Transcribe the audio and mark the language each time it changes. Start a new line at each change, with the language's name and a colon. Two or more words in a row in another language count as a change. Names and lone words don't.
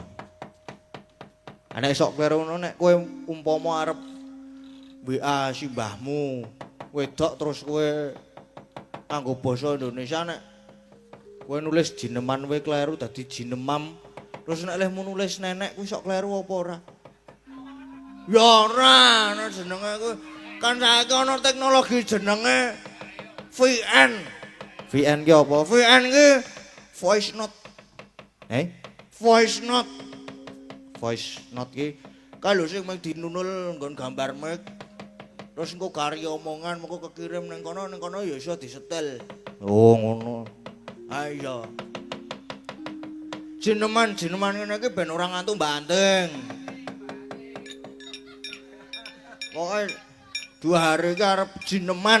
Javanese: Nek sok kleru ngono nek kowe umpama arep WA simbahmu wedok terus kowe kanggo basa Indonesia nek kowe nulis jineman kowe kleru dadi jinemam. Terus nek lehmu nulis nenek kuwi sok kleru apa ora? Ya ora, nek jenenge kuwi kan saiki ana teknologi jenenge VN. VN ki apa? VN ki
English: voice note. Voice note. Voice note
Javanese: ki kalau sing mung dinunul nggon gambar mic. Terus engko kari omongan mengko kekirim ning kono ya iso disetel. Oh, ngono. Ha iya. Jineman ngene iki ben ora ngantuk banting. Pokoke 2 hari iki arep jineman.